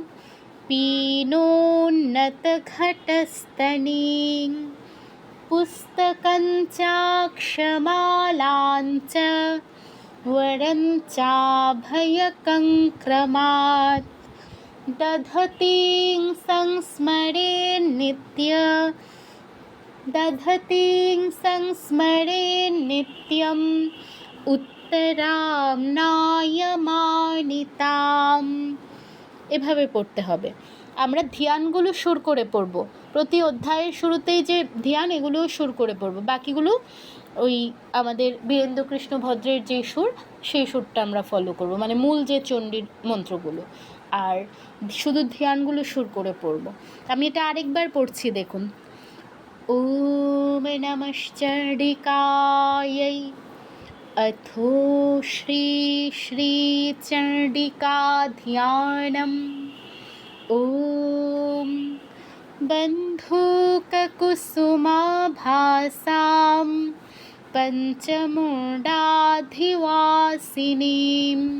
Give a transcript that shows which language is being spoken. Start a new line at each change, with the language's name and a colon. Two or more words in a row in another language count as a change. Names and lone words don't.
Sanskrit: पीनोन्नतघटस्तनीं पुस्तकञ्चाक्षमालाञ्च वरञ्चाभयकङ्क्रमात् दधतीं संस्मरेन्नित्यम् উত্তরাম নায়মানিতাম।
Bangla: এভাবে পড়তে হবে। আমরা ধ্যানগুলো সুর করে পড়ব, প্রতি অধ্যায়ের শুরুতেই যে ধ্যান এগুলোও সুর করে পড়ব, বাকিগুলো ওই আমাদের বীরেন্দ্রকৃষ্ণ ভদ্রের যে সুর সেই সুরটা আমরা ফলো করব, মানে মূল যে চণ্ডীর মন্ত্রগুলো, আর শুধু ধ্যানগুলো সুর করে পড়ব। আমি এটা আরেকবার পড়ছি, দেখুন।
Sanskrit: ওম নমঃ চণ্ডিকাयै अथो श्री श्रीचण्डिका ध्यानम् ॐ बन्धूककुसुमाभासां पञ्चमुण्डाधिवासिनीं